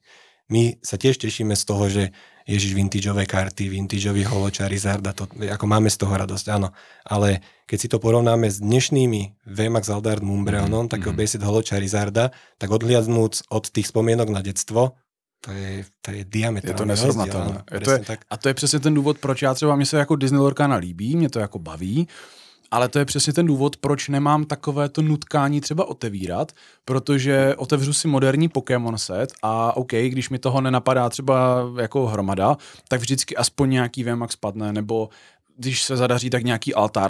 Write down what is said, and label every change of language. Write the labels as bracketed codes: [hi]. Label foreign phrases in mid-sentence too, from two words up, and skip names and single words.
[sk] My sa tiež tešíme z toho, že ježiš, vintageové karty, vintageový holo Charizarda, to, ako máme z toho radosť, áno. Ale keď si to porovnáme s dnešnými VMAX Aldart Mumbreonom, takého basic holo Charizarda, tak odhliadnúc od tých spomienok na detstvo, [cs] to je diametrálně. Je to nesrovnatelné. A to je přesně ten důvod, proč já třeba, mě se jako Disney Lorcana líbí, mě to jako baví, ale to je přesně ten důvod, proč nemám takové to nutkání třeba otevírat, protože otevřu si moderní Pokémon set a OK, když mi toho nenapadá třeba jako hromada, tak vždycky aspoň nějaký VMAX padne, nebo když se zadaří, tak nějaký Altart.